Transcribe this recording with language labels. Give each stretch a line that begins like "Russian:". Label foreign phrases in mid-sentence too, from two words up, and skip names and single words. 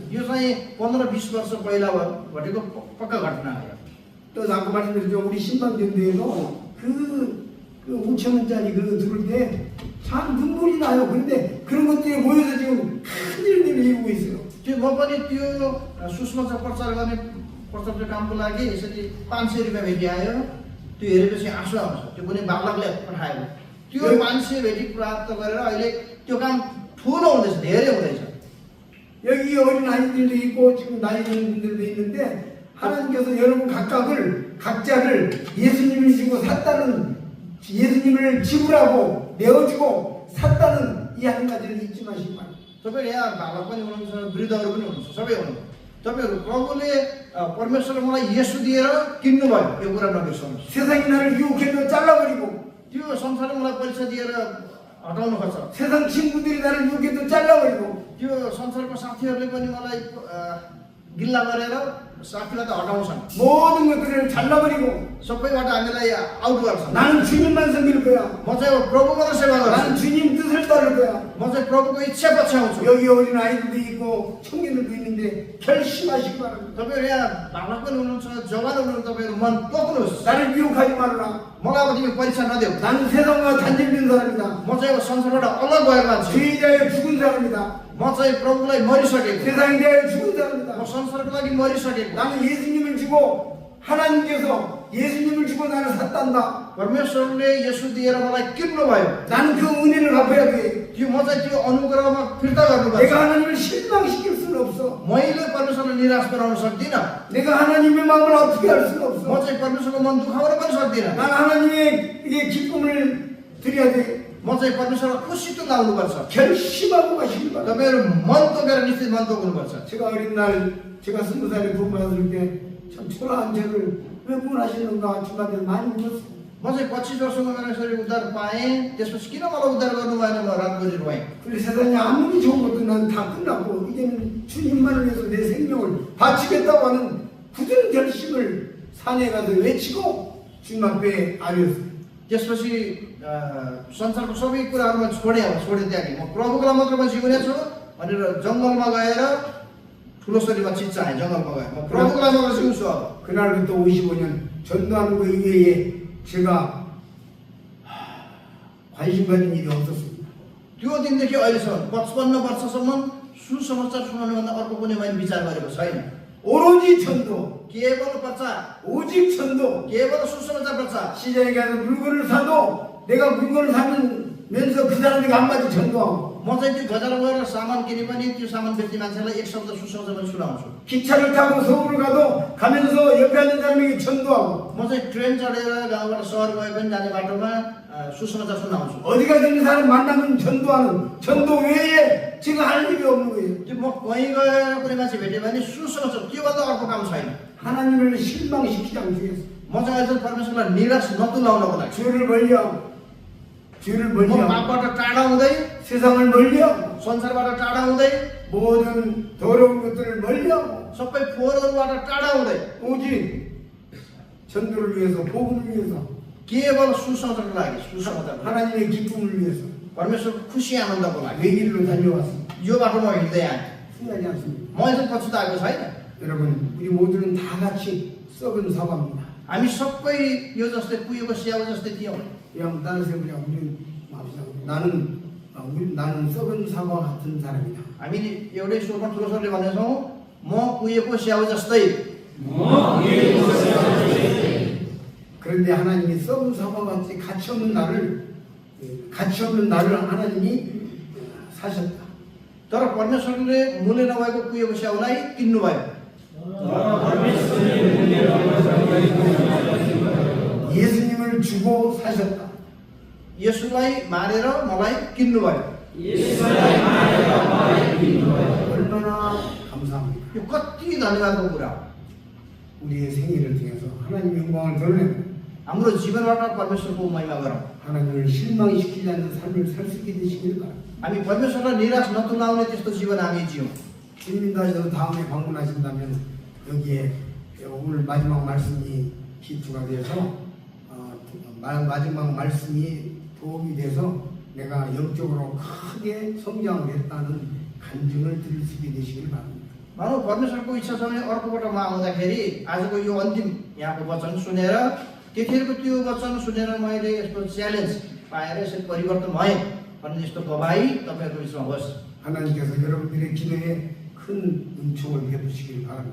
Nepali: यो चाहिँ 15-20 वर्ष पहिला घटेको पक्का घटना हो।
Korean: 또 아까 말씀드렸죠. 우리 신방전대에서 그 5천 원짜리 그거 들을 때 참 눈물이 나요. 그런데 그런 것들이 모여서 지금 큰 일들을 이루고 있어요.
Nepali: त्यो म पनि त्यो सुसमाचार प्रचार गर्ने प्रचारको कामको लागि यसरी 500 रुपियाँ भेटिआयो। त्यो हेरेपछि आँसु आउँछ। त्यो पनि बालकले पठाएको। त्यो 500 भेटी प्राप्त गरेर अहिले त्यो काम ठुलो हुँदैछ, धेरै हुँदैछ।
Korean: 여기 어린 아이들도 있고 지금 나이 드는 분들도 있는데 하나님께서 여러분 각자를 예수님을 주고 샀다는, 예수님을 지불하고 내어주고 샀다는 이 한 가지를 잊지 마시기 바랍니다.
Nepali: तपाईहरु यहाँ बालक पनि हुनुहुन्छ, वृद्धहरू पनि हुनुहुन्छ, सबै हुनुहुन्छ। तपाईहरु प्रभुले परमेश्वरले मलाई येशू दिएर किन्नु भयो, यो कुरा नबिर्सनुहोस्।
Korean: 세상이 나를 유혹해도 잘라버리고,
Nepali: त्यो संसारले मलाई पैसा दिएर हटाउनु खोज्छ।
Korean: 세상 친구들이 나를 유혹해도 잘라버리고,
Nepali: त्यो संसारको साथीहरूले पनि मलाई गिल्ला गरेर साथीलाई त हटाउँछन्।
Korean: 모든 것들을 잘라버리고
Nepali: सबैबाट हामीलाई आउट गर्छन्।
Korean: 나는 주님만 섬길 거야.
Nepali: म चाहिँ प्रभुको मात्र सेवा गर्छु।
Korean: 나는 주님 뜻을 따를 거야.
Nepali: म चाहिँ प्रभुको इच्छा पछ्याउँछु।
Korean: 여기 어린 아이들도 있고 청년들도 있는데 결심하시기 바랍니다.
Nepali: तपाईहरु यहाँ बालक पनि हुनुहुन्छ, जवान हुनुहुन्छ, तपाईहरु मन तोक्नुहोस्।
Korean: 나를 유혹하지 말아라.
Nepali: मलाई अब तिमी परीक्षा नदेऊ।
Korean: 나는 세상과 단절된 사람이다.
Nepali: म चाहिँ अब संसारबाट अलग भएको मान्छे।
Korean: 죄자에 죽은 사람이다.
Nepali: म चाहिँ प्रभुलाई मरिसकेको।
Korean: 세상에 대하여 죽은
Nepali: म
Korean: 사람이다.
Nepali: संसारको लागि मरिसकेको।
Korean: 나는 예수님을 주고 하나님께서 예수님을 주고 나를 샀단다.
Nepali: परमेश्वरले येशू दिएर मलाई किन्नु भयो।
Korean: 나는 그 은혜를 갚아야 돼.
Nepali: त्यो म चाहिँ त्यो अनुग्रहमा फिर्ता गर्नुपर्छ।
Korean: 내가 하나님을 실망시킬 수는 없어.
Nepali: मैले परमेश्वरलाई निराश गराउन सक्दिनँ।
Korean: 내가 하나님의 마음을 어떻게 할 수는
Nepali: म
Korean: 없어.
Nepali: चाहिँ परमेश्वरको मन दुखाउन पनि सक्दिनँ।
Korean: 난 하나님의 이게 기쁨을 드려야 돼.
Nepali: म चाहिँ परमेश्वरलाई खुसी तुल्याउनुपर्छ।
Korean: 결심하고 가시기 바랍니다.
Nepali: तपाईहरु मन तोकेर निश्चित मन तोक्नुपर्छ।
Korean: 제가 어린 날 제가 20살에 구원받았을 때 참 초라한 죄를 왜 구원하시는가 주님한테 많이 물었어요.
Nepali: म चाहिँ 25 वर्षमा मेरो यसरी उद्धार पाएँ, त्यसपछि किन मलाई उद्धार गर्नु भएन, म रातभरि रोएँ।
Korean: 그래서 세상에 아무리 좋은 것도 난 다 끝났고 이제는 주님만을 위해서 내 생명을 바치겠다고 하는 굳은 결심을 산에 가서 외치고 주님 앞에 아뢰었어요.
Nepali: त्यसपछि संसारको सबै कुराहरुमा छोडे त्यागे। म प्रभुको लागि मात्र जिउने छु भनेर जंगलमा गएर ठुलो शरीरमा चिच्चाएँ। जंगलमा गएर म प्रभुको लागि मात्र जिउँछु। अब
Korean: 그날부터 55년 전도하는 거 이외에 제가 관심 가진 일이 없었습니다.
Nepali: त्यो दिनदेखि अहिलेसम्म 55 वर्षसम्म सुसमाचार सुनाउनुभन्दा अर्को कुनै मैले विचार गरेको छैन।
Korean: 오로지 전도,
Nepali: केवल प्रचार,
Korean: 오직 전도.
Nepali: केवल सुसमाचार प्रचार।
Korean: 시장에 가서 물건을 사도 내가 물건을 사면서 그 사람에게 한마디 전도하고,
Nepali: म चाहिँ त्यो बजार गएर सामान किने पनि त्यो सामान बेच्ने मान्छेलाई एक शब्द सुसमाचार सुनाउँछु।
Korean: 기차를 타고 서울을 가도 가면서 옆에 앉은 사람에게 전도하고,
Nepali: म चाहिँ ट्रेन चढेर गाउँबाट सहर गए पनि जाने बाटोमा सुसमाचार सुनाउँछु।
Korean: 어디 가든 사람 만나면 전도하는, 전도 외에 제가 할 일이 없는 거예요.
Nepali: त्यो म कहीँ गएर कुनै मान्छे भेट्यो भने सुसमाचार, त्योभन्दा अर्को काम छैन।
Korean: 하나님을 실망시키지 않기 위해서
Nepali: म चाहिँ अहिले परमेश्वरलाई निराश नतुलाउनको लागि,
Korean: 죄를
Nepali: म
Korean: 멀리 하고
Nepali: पापबाट टाढा हुँदै,
Korean: 세상을 멀리하고
Nepali: संसारबाट टाढा हुँदै,
Korean: 모든 더러운 것들을 멀리하고
Nepali: सबै फोहोरहरूबाट टाढा हुँदै
Korean: 오직 전도를 위해서, 복음을 위해서,
Nepali: केवल सुसमाचारको लागि, सुसमाचार,
Korean: 하나님의 기쁨을 위해서
Nepali: परमेश्वरको खुसी आनन्दको लागि
Korean: 외길로 달려왔습니다.
Nepali: यो बाटोमा हिँड्दै आएँ।
Korean: 후회하지 않습니다.
Nepali: म यसो पछुताएको छैन।
Korean: 여러분, 우리 모두는 다 같이 썩은 사과입니다.
Nepali: हामी सबै यो जस्तै कुहिएको स्याउ जस्तै थियौँ।
Korean: 그냥 다른 세우냐 우리 마음상 나는 썩은 사과 같은 사람이다.
Nepali: हामी एउटै स्वरमा ठुलो स्वरले भनेछौँ, म कुहिएको स्याउ जस्तै।
Korean: 그런데 하나님이 썩은 사과같이 가치 없는 나를 하나님이 사셨다.
Nepali: तर परमेश्वरले मूल्य नभएको कुहिएको स्याउलाई किन्नुभयो।
Korean: 예수님을 주고 사셨다.
Nepali: 예수लाई मारेर मलाई किन्नुभयो।
Korean: 얼마나 감사합니다.
Nepali: यो कति धन्यवादको कुरा।
Korean: 우리의 생애를 통해서 하나님의 영광을 드러내고
Nepali: हाम्रो जीवनबाट परमेश्वरको महिमा गरौँ।
Korean: 하나님을 실망시키지 않는 삶을 살 수 있게 되시길 바랍니다.
Nepali: हामी परमेश्वरलाई निराश नतुलाउने त्यस्तो जीवन हामी जियौँ।
Korean: 주님도 하셔서 다음에 방문하신다면 여기에 오늘 마지막 말씀이 기초가 되어서 마지막 말씀이 도움이 돼서 내가 영적으로 크게 성장을 했다는 간증을 들을 수 있게 되시길 바랍니다.
Nepali: मानव परमेश्वरको इच्छा छ भने अर्कोबाट म आउँदाखेरि आजको यो अन्तिम यहाँको वचन सुनेर त्यतिखेरको त्यो वचन सुनेर मैले यस्तो च्यालेन्ज पाएर यसरी परिवर्तन भएँ भन्ने यस्तो गवाही तपाईँहरूको बिचमा होस्।
Korean: 하나님께서 여러분들의 기도에 큰 은총을 베푸시길 바랍니다.